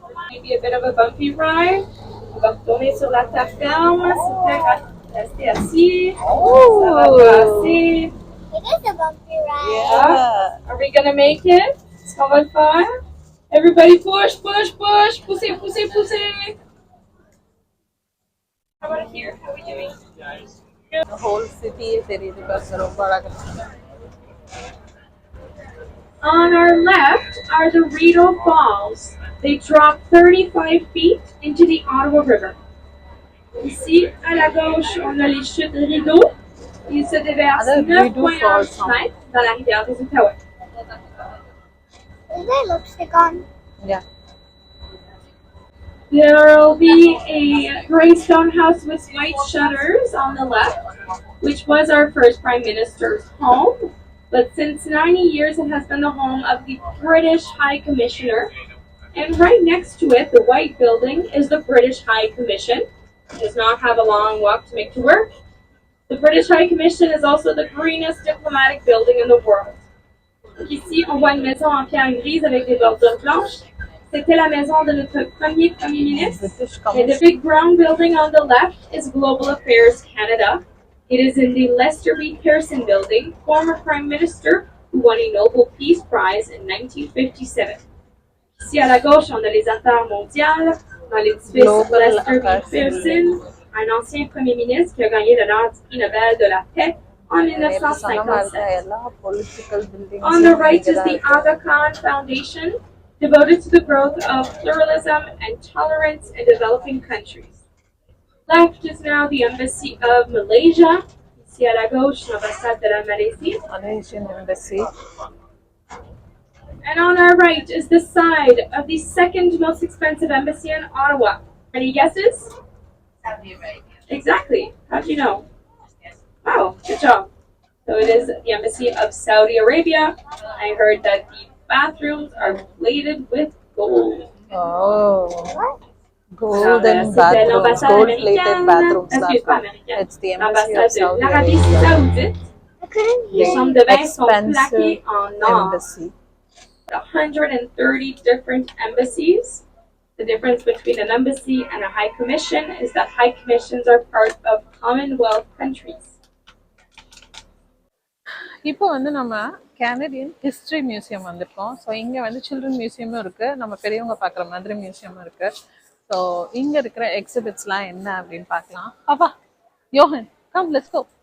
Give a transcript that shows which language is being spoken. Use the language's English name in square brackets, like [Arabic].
[English] Maybe a bit of a bumpy ride. [French] On va retourner sur la terre ferme. Super, rester assis. Ça va passer. [English] It is a bumpy ride. Yeah. Are we gonna make it? [French] Est-ce qu'on va le faire? [English] Everybody push, push, push. [French] Poussez, poussez, poussez. [English] How about here? How are we doing? The whole city [Tamil] தெரியுது bus ரொம்ப அழகா. [English] On our left are the Rideau Falls. They drop 35 feet into the Ottawa River. [French] Ici, à la gauche, on a les chutes Rideau. Ils se déversent 9,1 mètres dans la rivière des Outaouais. [English] Is there lipstick on? Yeah. There will be a gray stone house with white shutters on the left, which was our first Prime Minister's home. But since 90 years, it has been the home of the British High Commissioner. And right next to it, the white building, is the British High Commission. It does not have a long walk to make to work. The British High Commission is also the greenest diplomatic building in the world. [French] Ici, on voit une maison en pierre grise avec des bordures blanches. C'était la maison de notre premier ministre. [English] And the big brown building on the left is Global Affairs Canada. It is in the Lester B. Pearson building, former Prime Minister who won a Nobel Peace Prize in 1957. [French] Ici à la gauche, on a les affaires mondiales dans l'édifice Lester B. Pearson, un ancien Premier ministre qui a gagné le prix Nobel de la paix en 1957. [English] On the right is the Aga Khan Foundation, devoted to the growth of pluralism and tolerance in developing countries. Left is now the Embassy of Malaysia. [French] Ici à la gauche, l'ambassade de la Malaisie. [English] Malaysian Embassy. And on our right is the side of the second most expensive embassy in Ottawa. Any guesses? Saudi Arabia. Exactly. How'd you know? Wow, good job. So it is the Embassy of Saudi Arabia. I heard that the bathrooms are plated with gold. Oh. Golden bathrooms, gold-plated bathrooms. It's the Embassy of Saudi Arabia. [French] Les chambres de bain sont plaquées en or. [English] Embassy. 130 different embassies. The difference between an embassy and a high commission is that high commissions are part of Commonwealth countries. [Tamil] இப்போ வந்து நம்ம Canadian history museum வந்திருக்கோம். So இங்கே வந்து children மியூசியமும் இருக்குது, நம்ம பெரியவங்க பார்க்குற மாதிரி மியூசியமும் இருக்குது. ஸோ இங்கே இருக்கிற எக்ஸிபிட்ஸ்லாம் என்ன அப்படின்னு பார்க்கலாம். பாப்பா யோகன் [English] Come let's go.